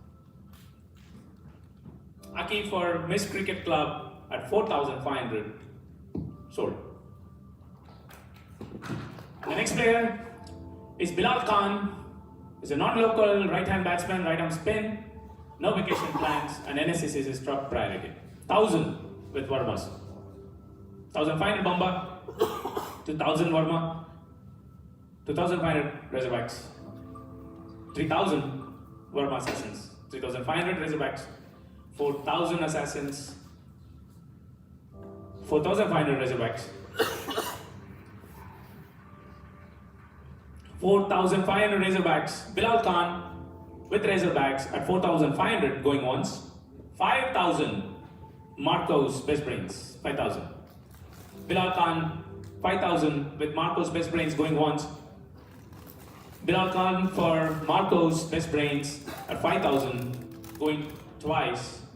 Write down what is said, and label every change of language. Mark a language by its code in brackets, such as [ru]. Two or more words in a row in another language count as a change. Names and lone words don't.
[en] Aki for Miss Cricket Club at 4,500 sold. And the next player is Bilal Khan. He's a non-local right-hand batsman, right-arm spin, no vacation plans, and NSCC is his top priority. 1,000 with Varmas. 1,500 Bamba, 2,000 Varma, 2,500 Razorbacks, 3,000 Varma Assassins, 3,500 Razorbacks, 4,000 Assassins, 4,500 Razorbacks, 4,500 Razorbacks, Bilal Khan with Razorbacks at 4,500 going once, 5,000 Marco's best brains, 5,000. Bilal Khan 5,000 with Marco's best brains going once. Bilal Khan for Marco's best brains at 5,000 going twice.